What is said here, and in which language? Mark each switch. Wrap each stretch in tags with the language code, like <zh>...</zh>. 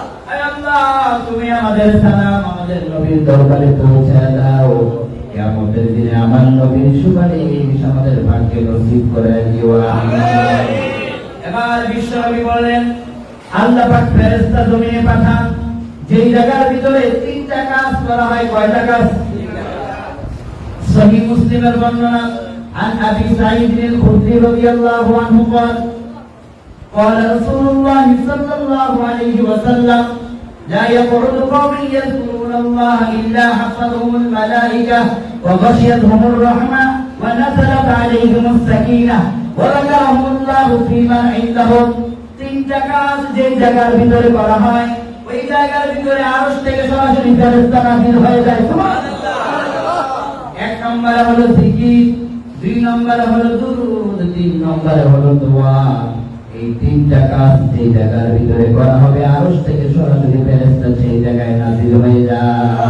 <bn>আয় আল্লাহ, তুমি আমাদের সালাম আমাদের নবীর দরবারে পৌঁছায় দাও। কিয়ামতের দিনে আমার নবীর সুপারিশ আমাদের ভাগ্যে নসিব করে দিও, আমিন। এবার বিশ্বনবী বললেন আল্লাহ পাক ফেরেশতা জমিনে পাঠান, যেই জায়গার ভিতরে তিনটা কাজ করা হয়। কয়টা কাজ? সহিহ মুসলিমের বর্ণনা, আন আবি সাঈদ আল-খুদরি রাদিয়াল্লাহু আনহু</bn> <ar>قال قال رسول الله صلى الله عليه وسلم لا يقعد قوم يذكرون الله إلا حفظهم الملائكة وغشيتهم الرحمة ونزلت عليهم السكينة وذكرهم الله في من عندهم।</ar> <bn>তিনটা কাজ যে জায়গার ভিতরে করা হয় ওই জায়গার ভিতরে আরশ থেকে সরাসরি ফেরেশতা নাযিল হয়ে যায়। সুবহানাল্লাহ। এক নম্বরে হলো জিকির, দুই নম্বরে হলো দুরূদ, তিন নম্বরে হলো দোয়া। এই তিনটা কাজ যে জায়গার ভিতরে করা হবে আরশ থেকে সরাসরি ফেরেশতা সেই জায়গায় নাযিল হয়ে যায়।</bn>